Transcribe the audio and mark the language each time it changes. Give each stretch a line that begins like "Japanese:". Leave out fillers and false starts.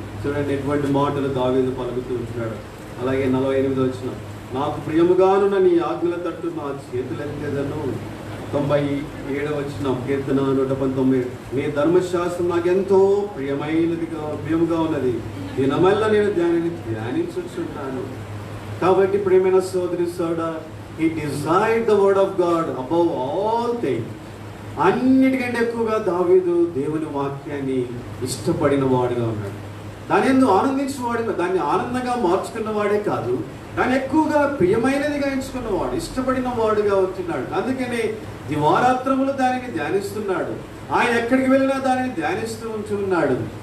Telugu: చూడండి ఎటువంటి మాటలు దావీదు పలుకుతూ ఉంటున్నాడు. అలాగే 48 వచనం, నాకు ప్రియముగానున్న నీ ఆజ్ఞల తట్టు నా చేతులెత్తేదను. 97 వచనం, కీర్తన 119, నీ ధర్మశాస్త్రం నాకెంతో ప్రియముగా ఉన్నది, దినమల్ల నేను ధ్యానించుచున్నాను. కాబట్టి ప్రియమైన సోదరి సోదరుడా,
English: he desired the word of God above all things.
Telugu: అన్నిటికంటే ఎక్కువగా దావీదు దేవుని వాక్యాన్ని ఇష్టపడిన వాడుగా ఉన్నాడు. దాని ఎందుకు ఆనందించేవాడు, దాన్ని ఆనందంగా మార్చుకున్న వాడే కాదు, దాన్ని ఎక్కువగా ప్రియమైనదిగా ఎంచుకున్నవాడు, ఇష్టపడిన వాడుగా ఉంటున్నాడు. అందుకనే దివారాత్రములు దానిని ధ్యానిస్తున్నాడు. ఆయన ఎక్కడికి వెళ్ళినా దానిని ధ్యానిస్తూ ఉంటున్నాడు.